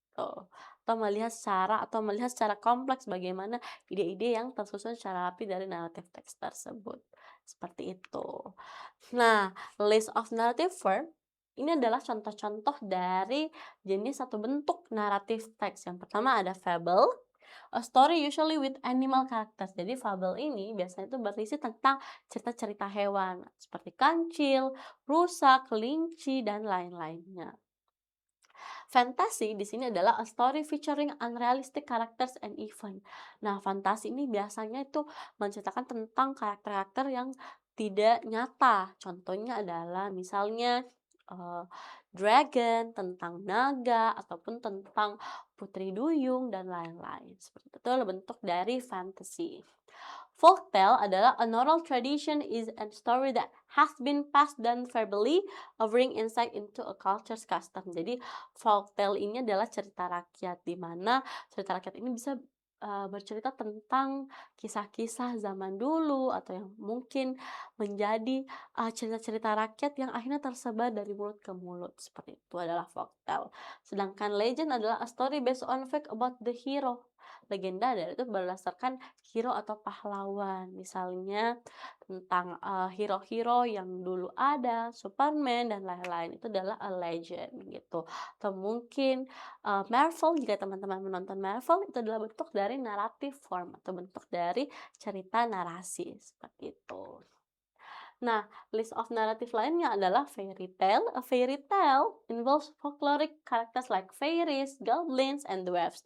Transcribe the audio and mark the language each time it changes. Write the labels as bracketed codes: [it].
[id] Atau melihat secara kompleks bagaimana ide-ide yang tersusun secara rapi dari naratif teks tersebut. Seperti itu. Nah, list of narrative form ini adalah contoh-contoh dari jenis atau bentuk naratif teks. Yang pertama ada fable, [en] A story usually with animal characters. [id] Jadi fabel ini biasanya itu berisi tentang cerita-cerita hewan seperti kancil, rusa, kelinci, dan lain-lainnya. Fantasi di sini adalah [en] a story featuring unrealistic characters and event. [id] Nah, fantasi ini biasanya itu menceritakan tentang karakter-karakter yang tidak nyata. Contohnya adalah misalnya eh, dragon, tentang naga, ataupun tentang putri duyung dan lain-lain. Seperti itu adalah bentuk dari fantasy. [en] Folktale adalah an oral tradition is a story that has been passed down verbally, offering insight into a culture's custom. [id] Jadi folktale ini adalah cerita rakyat, di mana cerita rakyat ini bisa bercerita tentang kisah-kisah zaman dulu atau yang mungkin menjadi cerita-cerita rakyat yang akhirnya tersebar dari mulut ke mulut. Seperti itu adalah folktale. Sedangkan legend adalah [en] a story based on fact about the hero. [id] Legenda adalah itu berdasarkan hero atau pahlawan. Misalnya tentang hero-hero yang dulu ada, Superman dan lain-lain, itu adalah a legend gitu. Atau mungkin Marvel, jika teman-teman menonton Marvel, itu adalah bentuk dari narrative form atau bentuk dari cerita narasi seperti itu. Nah, list of narrative lainnya adalah fairy tale. [en] A fairy tale involves folkloric characters like fairies, goblins, and dwarfs.